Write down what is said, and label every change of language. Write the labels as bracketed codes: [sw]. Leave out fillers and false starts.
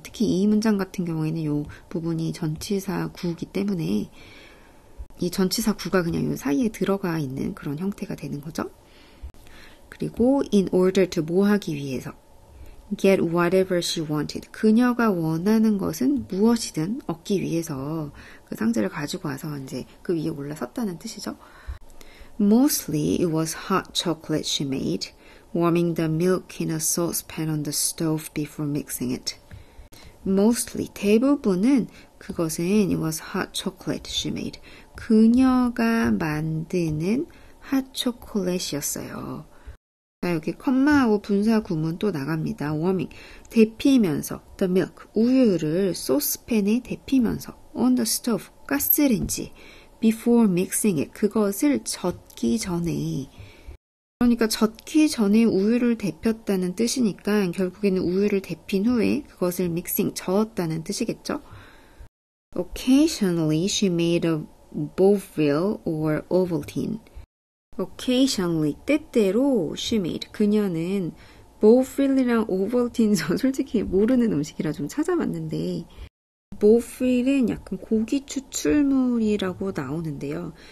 [ko] 특히 이 문장 같은 경우에는 이 부분이 전치사 구이기 때문에 이 전치사 구가 그냥 이 사이에 들어가 있는 그런 형태가 되는 거죠. 그리고 [en] in order to [ko] 뭐 하기 위해서, [en] get whatever she wanted, [ko] 그녀가 원하는 것은 무엇이든 얻기 위해서 그 상자를 가지고 와서 이제 그 위에 올라섰다는 뜻이죠. [en] Mostly it was hot chocolate she made, warming the milk in a saucepan on the stove before mixing it. Mostly, [ko] 대부분은 그것은 [en] it was hot chocolate she made. [ko] 그녀가 만드는 핫초콜릿이었어요. 자, 여기 컴마하고 분사 구문 또 나갑니다. warming, 데피면서, [en] the milk, [ko] 우유를 소스팬에 데피면서, [en] on the stove, [ko] 가스레인지, [en] before mixing it, [ko] 그것을 젓기 전에, 그러니까 젓기 전에 우유를 데폈다는 뜻이니까 결국에는 우유를 데핀 후에 그것을 mixing, 저었다는 뜻이겠죠? [en] Occasionally she made a bovril or Ovaltine. Occasionally, [ko] 때때로 [en] she made, [ko] 그녀는 bovril이랑 Ovaltine 저 솔직히 모르는 음식이라 좀 찾아봤는데 bovril은 약간 고기 추출물이라고 나오는데요.